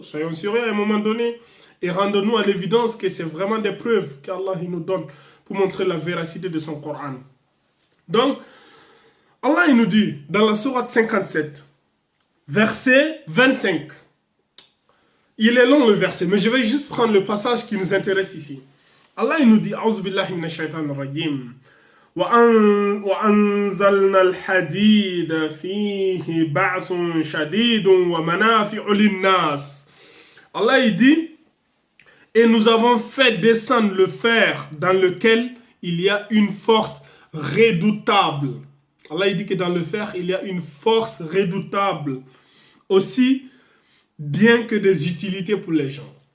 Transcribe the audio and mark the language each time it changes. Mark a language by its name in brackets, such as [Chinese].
[French] Soyons sérieux à un moment donné. Et rendons-nous à l'évidence que c'est vraiment des preuves qu'Allah nous donne pour montrer la véracité de son Coran. Donc, Allah il nous dit dans la sourate 57, verset 25. Il est long le verset, mais je vais juste prendre le passage qui nous intéresse ici. Allah il nous dit, [Arabic] A'udhu billahi minash shaitanir rajim. وأنزلنا الحديد فيه بأس شديد ومنافع للناس. [French] Allah il dit, et nous avons fait descendre le fer dans lequel il y a une force redoutable. Allah il dit que dans le fer il y a une force redoutable, aussi bien que des utilités pour les gens.